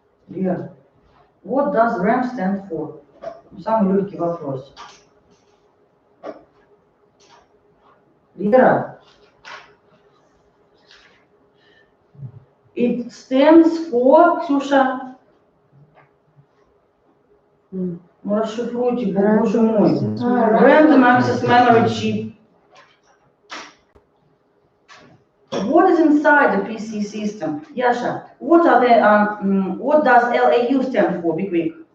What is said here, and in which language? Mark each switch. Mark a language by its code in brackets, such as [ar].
[en] Лера, what does RAM stand for? [ru] Самый легкий вопрос. Лера, [en] it stands for, [ru] Ксюша, ну расшифруйте, боже мой. [en] Random access memory chip. What is inside the PC system? Yasha, what are the what does LAU stand for? Be quick.